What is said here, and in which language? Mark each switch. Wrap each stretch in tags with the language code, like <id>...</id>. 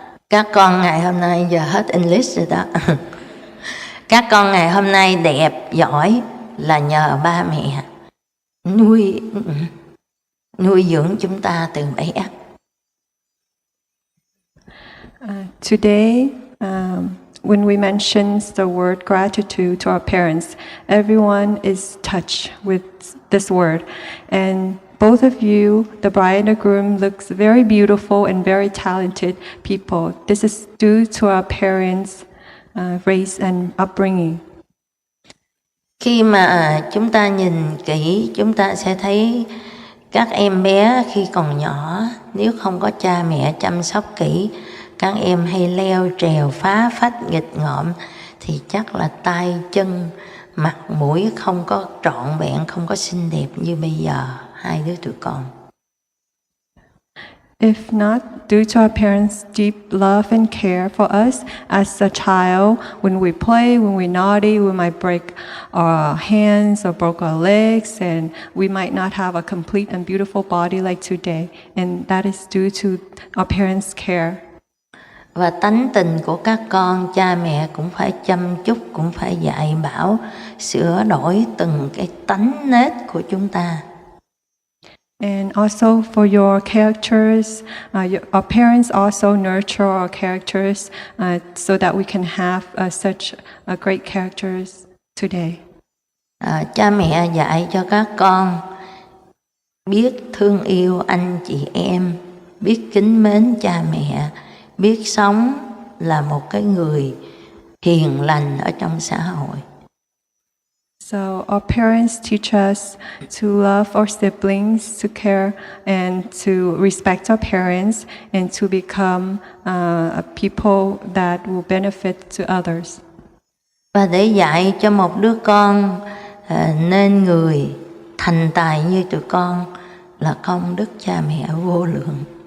<vi>Các con ngày hôm nay giờ hết English rồi đó. Các con ngày hôm nay đẹp, giỏi là nhờ ba mẹ nuôi dưỡng chúng ta từ bé.</vi> <en>Today, when we mention the word gratitude to our parents, everyone is touched with this word. And both of you, the bride and the groom, looks very beautiful and very talented people. This is due to our parents' race and upbringing.</en> <vi>Khi mà chúng ta nhìn kỹ, chúng ta sẽ thấy các em bé khi còn nhỏ, nếu không có cha mẹ chăm sóc kỹ, các em hay leo trèo phá phách nghịch ngợm thì chắc là tay chân mặt mũi không có trọn vẹn, không có xinh đẹp như bây giờ hai đứa tụi con.</vi> <en>If not, due to our parents' deep love and care for us as a child, when we play, when we're naughty, we might break our hands or broke our legs, and we might not have a complete and beautiful body like today. And that is due to our parents' care.</en> <vi>Và tánh tình của các con, cha mẹ cũng phải chăm chút, cũng phải dạy bảo, sửa đổi từng cái tánh nết của chúng ta.</vi> <en>And also for your characters, our parents also nurture our characters so that we can have such great characters today.</en> <vi>Cha mẹ dạy cho các con biết thương yêu anh chị em, biết kính mến cha mẹ, biết sống là một cái người hiền lành ở trong xã hội.</vi> <en>So our parents teach us to love our siblings, to care and to respect our parents, and to become a people that will benefit to others.</en> <vi>Và để dạy cho một đứa con nên người thành tài như tụi con là công đức cha mẹ vô lượng.</vi>